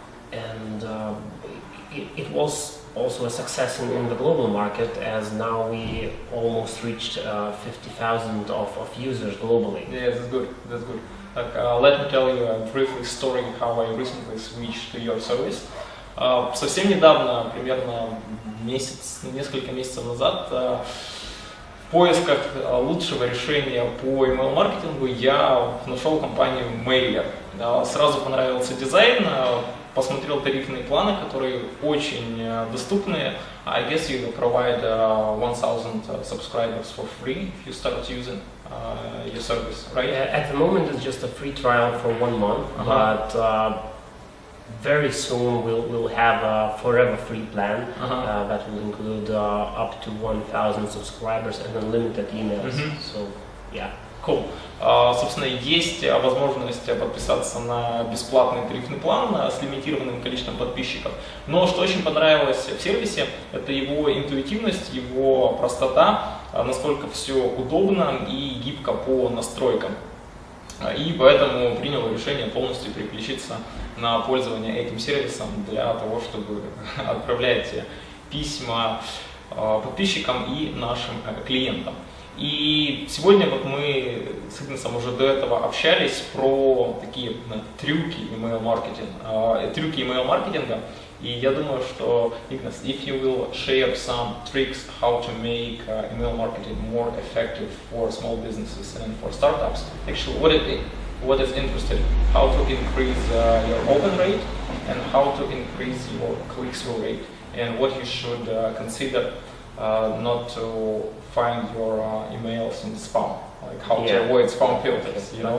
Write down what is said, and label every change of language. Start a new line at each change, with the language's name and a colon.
English: and it was also a success in the global market, as now we almost reached 50,000 of users globally. Yeah, that's good. That's good. Let me tell you a brief story how I recently switched to your service.
Russian: Совсем недавно, примерно несколько месяцев назад, в поисках лучшего решения по email-маркетингу я нашел компанию Mailer. Сразу понравился дизайн, посмотрел тарифные планы, которые очень доступные.
English: I guess you provide 1,000 subscribers for free if you start using your service, right? At the moment, it's just a free trial for 1 month, but very soon we'll have a forever free plan that will include up to 1,000 subscribers and unlimited emails. So, yeah. Cool.
Russian: Собственно, есть возможность подписаться на бесплатный тарифный план с лимитированным количеством подписчиков. Но что очень понравилось в сервисе, это его интуитивность, его простота, насколько все удобно и гибко по настройкам. И поэтому принял решение полностью переключиться на пользование этим сервисом для того, чтобы отправлять письма подписчикам и нашим клиентам. И сегодня вот мы с Игнасом уже до этого общались про такие трюки email-маркетинга. И я думаю, что,
English: Ignas, if you will share some tricks how to make email marketing more effective for small businesses and for startups, actually what is interesting, how to increase your open rate and how to increase your click-through rate, and what you should consider not to find your emails in spam, like how to avoid spam filters,